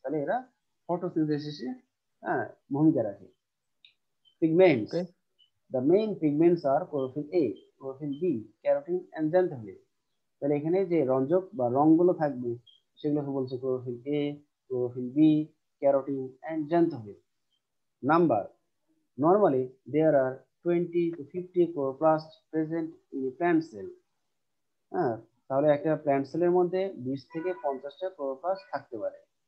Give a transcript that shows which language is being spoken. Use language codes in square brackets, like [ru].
[bn] তাহলে এরা ফটোসিনথেসিসে, হ্যাঁ, ভূমিকা রাখে। Pigments, okay. [en] the main pigments are chlorophyll A, chlorophyll B, carotene and xanthophyll. [bn] তাহলে এখানে যে রঞ্জক বা রংগুলো থাকবে সেগুলোকে বলছে chlorophyll A, chlorophyll B, carotene and xanthophyll. [en] Number, normally there are 20 to 50 chloroplasts present in a plant cell. [bn] হ্যাঁ, তাহলে একটা প্ল্যান্ট সেলের মধ্যে 20 থেকে 50টা ক্লোরোপ্লাস্ট থাকতে পারে।